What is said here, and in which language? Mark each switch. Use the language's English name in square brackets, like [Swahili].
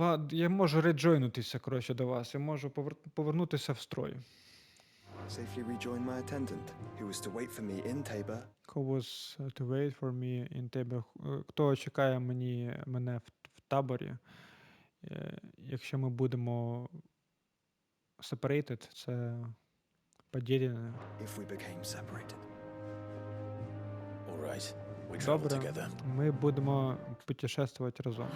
[Ukrainian] Я можу реджойнутися, коротше, до вас. Я можу повернутися в строй. [English] Safely rejoin my attendant, who was to wait for me in Tabor. Who was to wait for me in Tabor. [Ukrainian] Хто чекає мене в таборі. Якщо ми будемо separated, це поділене. [English] If we became separated. All right. We travel [Ukrainian] Добре, [English] together. [Ukrainian] ми будемо путешествувати разом.